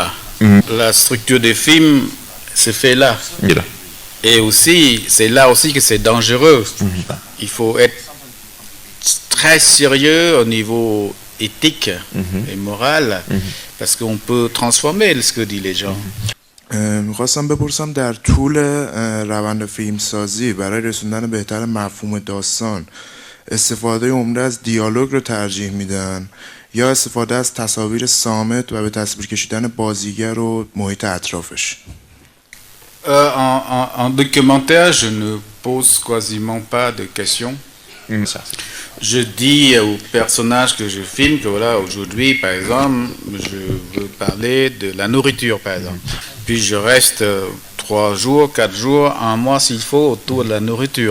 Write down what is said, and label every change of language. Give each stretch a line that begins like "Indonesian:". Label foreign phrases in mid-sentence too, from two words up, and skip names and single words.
French: La structure des films se fait là. Et aussi, c'est là aussi que c'est dangereux. Il faut être très sérieux au niveau éthique et moral, parce qu'on peut transformer ce que disent les gens.
Persian: میخواستم بپرسم در طول روند فیلمسازی برای رسوندن بهتر مفهوم داستان استفاده عمده از دیالوگ رو ترجیح میدن یا استفاده از تصاویر صامت و به تصویر کشیدن بازیگر و محیط اطرافش؟
French: En documentaire, je ne pose quasiment pas de questions. Je dis aux personnages que je filme que voilà, aujourd'hui, par exemple, je veux parler de la nourriture, par exemple. Puis je reste 3 jours, 4 jours, 1 mois s'il faut autour de la nourriture.